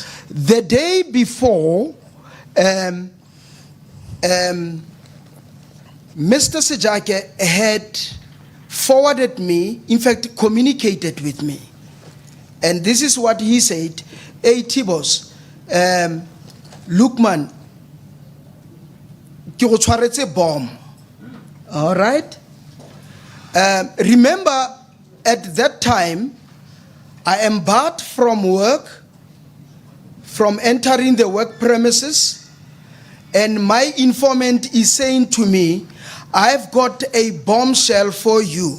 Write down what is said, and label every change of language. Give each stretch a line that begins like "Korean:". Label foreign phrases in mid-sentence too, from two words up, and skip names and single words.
English: The day before, Mr. 𝐬𝐻𝐻𝐾𝐭 had forwarded me, in fact, communicated with me. And this is what he said: "Hey, Tibos, look, man,
Tswana: ke go tshwaretse bomb."
English: All right? Remember, at that time, I am barred from work, from entering the work premises, and my informant is saying to me, "I've got a bombshell for you.